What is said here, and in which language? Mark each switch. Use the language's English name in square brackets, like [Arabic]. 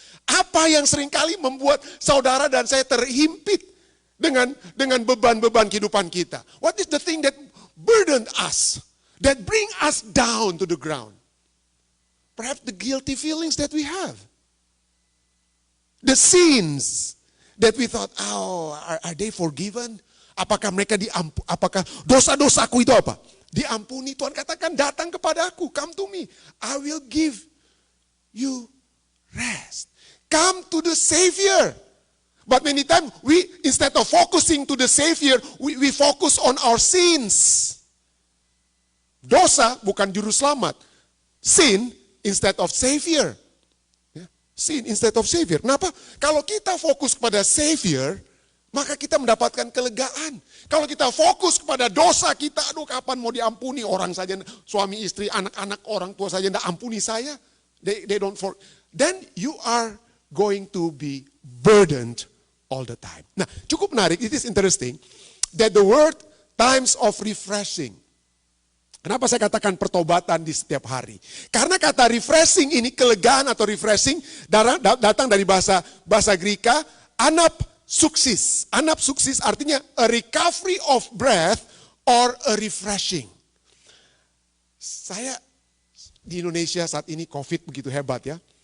[Indonesian] Apa yang seringkali membuat saudara dan saya terhimpit dengan beban-beban kehidupan kita? [English] What is the thing that burdened us? That bring us down to the ground. Perhaps the guilty feelings that we have. The sins that we thought, oh, are they forgiven? [Indonesian] Apakah mereka apakah dosa-dosaku itu apa? Diampuni. Tuhan katakan, datang kepadaku, [English] come to me. I will give you rest. Come to the Savior. But many times, instead of focusing to the Savior, we focus on our sins. [Indonesian] Dosa bukan juru selamat. [English] Sin instead of Savior. Sin instead of Savior. [Indonesian] Kenapa? Kalau kita fokus kepada Savior, maka kita mendapatkan kelegaan. Kalau kita fokus kepada dosa kita, aduh kapan mau diampuni, orang saja, suami istri, anak-anak, orang tua saja tidak ampuni saya. [English] They don't then you are going to be burdened all the time. [Indonesian] Nah, cukup menarik, [English] it is interesting that the word times of refreshing. [Indonesian] Kenapa saya katakan pertobatan di setiap hari? Karena kata refreshing ini, kelegaan atau refreshing, datang dari bahasa Greka, anapsuksis. [English] Anapsuksis artinya a recovery of breath or a refreshing. [Indonesian] Saya di Indonesia saat ini COVID begitu hebat ya.